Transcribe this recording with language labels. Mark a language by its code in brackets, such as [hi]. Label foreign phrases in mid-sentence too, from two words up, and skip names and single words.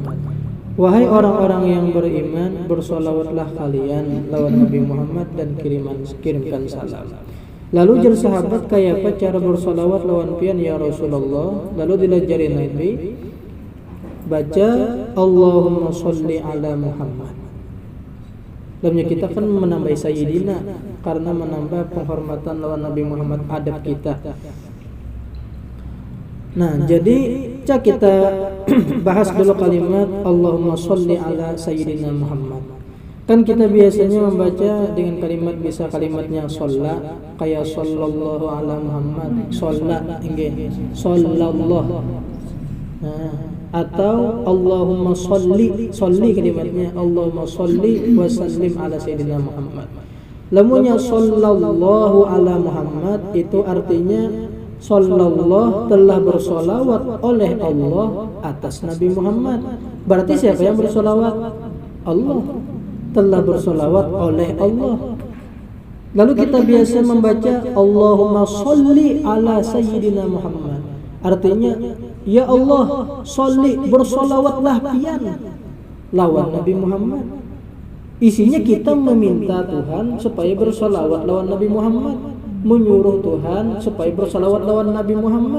[id] Wahai orang-orang yang beriman, bersolawatlah kalian lawan Nabi Muhammad dan kirimkan salam. [bjn] Lalu jar sahabat, kayak apa cara bersolawat lawan pian [ar] يا رسول الله? [bjn] Lalu dilajari Nabi, baca [ar] اللهم صل على محمد. [id] Dalamnya kita kan menambah sayyidina, karena menambah penghormatan lawan Nabi Muhammad, adab kita. Nah, jadi kita bahas dulu kalimat [ar] اللهم صل على سيدنا محمد. [id] Kan kita biasanya membaca dengan kalimat, bisa kalimatnya sholla, kayak [ar] صلى الله على محمد, [id] sholla nggih, sallallahu. Nah, atau [ar] اللهم صل [id] kalimatnya [ar] اللهم صل وسلم على سيدنا محمد. [bjn] Lamunnya [ar] صلى الله على محمد [bjn] itu artinya sallallahu telah bersolawat oleh Allah atas Nabi Muhammad. [id] Berarti siapa yang bersolawat? Allah. Telah bersolawat oleh Allah. Lalu kita biasa membaca [ar] اللهم صل على سيدنا محمد. [bjn] Artinya, [ar] يا الله, [bjn] sholli, bersolawatlah pian lawan Nabi Muhammad. [id] Isinya kita meminta Tuhan supaya bersolawat lawan Nabi Muhammad, menyuruh Tuhan supaya bersolawat lawan Nabi Muhammad.